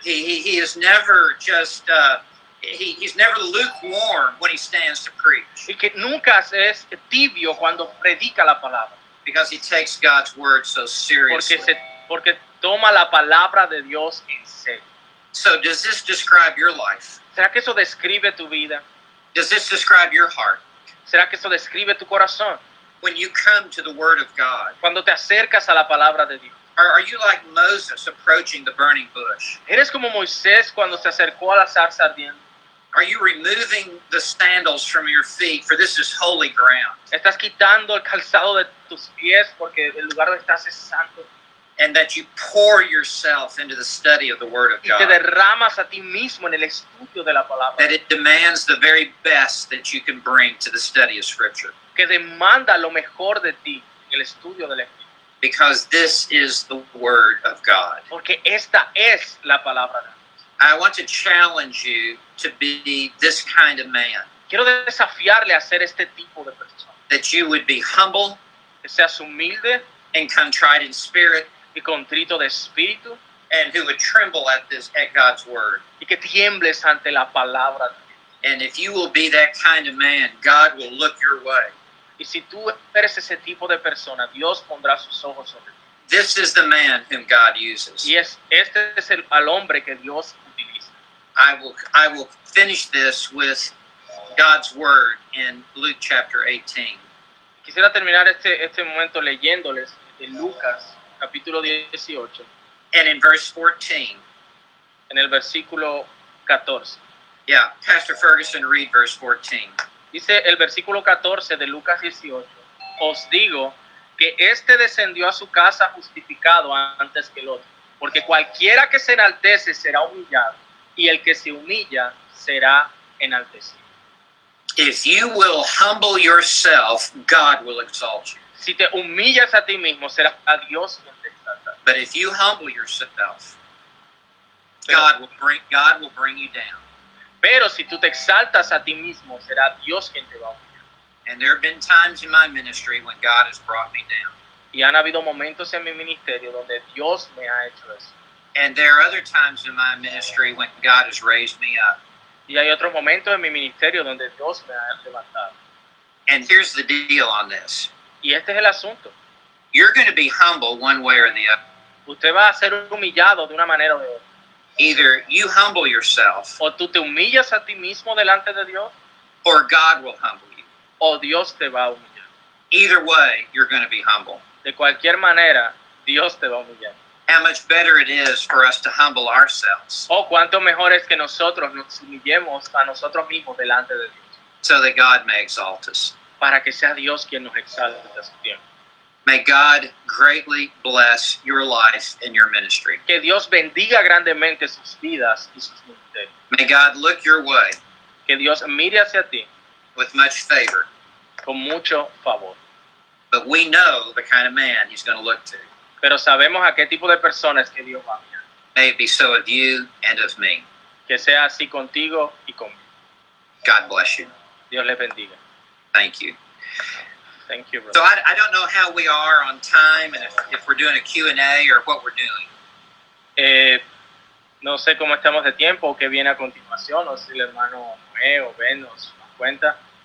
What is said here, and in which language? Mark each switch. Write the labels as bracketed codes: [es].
[en] He is never just, he's never lukewarm when he stands to preach. [es] Y que nunca es tibio cuando predica la palabra. [en] Because he takes God's word so seriously. [es] Porque toma la palabra de Dios en serio. [en] So does this describe your life? [es] ¿Será que eso describe tu vida? [en] Does this describe your heart? [es] ¿Será que eso describe tu corazón? [en] When you come to the word of God, [es] Cuando te acercas a la palabra de Dios. [en] are you like Moses approaching the burning bush? [es] ¿Eres como Moisés cuando se acercó a la zarza ardiente? [en] Are you removing the sandals from your feet, for this is holy ground? [es] Estás quitando el calzado de tus pies porque el lugar donde estás es santo. [en] And that you pour yourself into the study of the word of [es] Y te [en] God. [es] derramas a ti mismo en el estudio de la palabra. [en] That it demands the very best that you can bring to the study of Scripture. [es] Que demanda lo mejor de ti en el estudio de la Escritura. [en] Because this is the word of God. [es] Porque esta es la palabra de Dios. [en] I want to challenge you to be this kind of man. [es] Quiero desafiarle a ser este tipo de persona. [en] That you would be humble [es] Que seas humilde [en] and contrite in spirit, [es] y contrito de espíritu [en] and who would tremble at God's word. [es] y que tiembles ante la palabra de Dios. [en] And if you will be that kind of man, God will look your way. [es] Y si tú eres ese tipo de persona, Dios pondrá sus ojos sobre ti. [en] This is the man whom God uses. [es] Y este es al hombre que Dios utiliza. [en] I will finish this with God's word in Luke chapter 18. [es] Quisiera terminar este momento leyéndoles de Lucas, capítulo 18, [en] And in verse 14. [es] en el versículo 14. [en] Yeah, Pastor Ferguson, read verse 14. [es] Dice el versículo 14 de Lucas 18, os digo que este descendió a su casa justificado antes que el otro, porque cualquiera que se enaltece será humillado, y el que se humilla será enaltecido. [en] If you will humble yourself, God will exalt you. [es] Si te humillas a ti mismo, será a Dios quien te exaltará. [en] But if you humble yourself, God will bring you down. [es] Pero si tú te exaltas a ti mismo, será Dios quien te va a humillar. [en] And there have been times in my ministry when God has brought me down. [es] Y han habido momentos en mi ministerio donde Dios me ha hecho eso. [en] And there are other times in my ministry when God has raised me up. [es] Y hay otros momentos en mi ministerio donde Dios me ha levantado. [en] And here's the deal on this. [es] Y este es el asunto. [en] You're going to be humble one way or the other. [es] Usted va a ser humillado de una manera o de otra. [en] Either you humble yourself [es] O tú te humillas a ti mismo delante de Dios, [en] or God will humble you. [es] o Dios te va a humillar. [en] Either way, you're going to be humble. [es] De cualquier manera, Dios te va a humillar. [en] How much better it is for us to humble ourselves [es] O cuánto mejor es que nosotros nos humillemos a nosotros mismos delante de Dios, [en] so that God may exalt us. [es] para que sea Dios quien nos exalte a su tiempo. [en] May God greatly bless your life and your ministry. [es] Que Dios bendiga grandemente sus vidas y sus ministerios. [en] May God look your way [es] Que Dios mire hacia ti [en] with much favor. [es] con mucho favor. [en] But we know the kind of man he's going to look to. [es] Pero sabemos a qué tipo de personas que Dios va a mirar. [en] May it be so of you and of me. [es] Que sea así contigo y conmigo. [en] God bless you. [es] Dios les bendiga. [en] Thank you. Thank you, So brother. I don't know how we are on time and if we're doing a Q&A or what we're doing. [es] No sé cómo estamos de tiempo o qué viene a continuación, o si el hermano Noé o Ben nos cuenta.